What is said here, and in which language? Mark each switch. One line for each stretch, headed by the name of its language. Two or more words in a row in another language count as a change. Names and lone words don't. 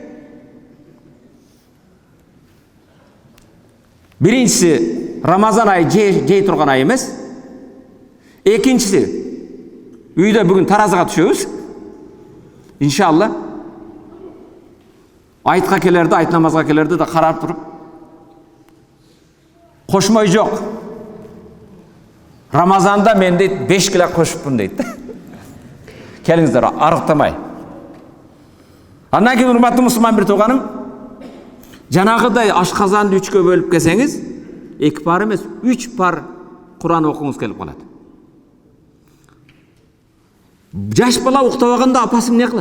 Kyrgyz: Биринчиси Рамазан айы жей турган ай эмес. Экинчиси үйдө бүгүн таразыга түшөбүз. Иншалла. Айтка келерде, айт намазга келерде да карап туруп кошмой жок. Рамазанда мен дейт 5 кило кошуппун дейт. Келиңиздер, арыктамай. Андан кийин урматтуу мусулман bir туганым, жанагыдай ашказанды 3'кө бөлүп келсеңиз, 2 пар эмес, 3 пар Куран окуңуз келип калат. Жаш бала уктабаганда апасы эмне кылат?